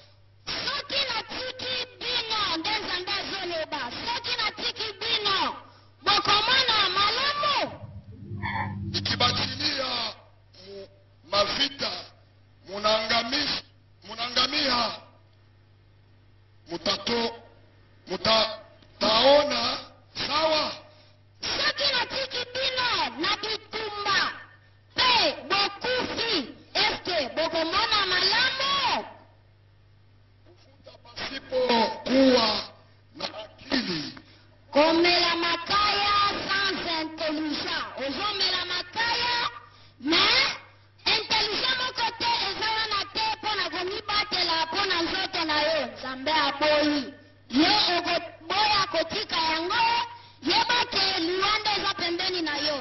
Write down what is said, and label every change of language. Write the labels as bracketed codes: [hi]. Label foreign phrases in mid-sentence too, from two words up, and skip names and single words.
[sw] Nikibachilia mavita munangamia mutataona sawa. Pasipo kuwa na akili. [ln] Komela makaya [fr] sans intelligence. [ln] Ozomela makaya, [fr] mais intelligent mon côté [ln] ezala na te pona komibatela pona nzoto na yo. Nzambe aboyi. Yo okoboya kotika yango, yebake liwanda eza pembeni na yo.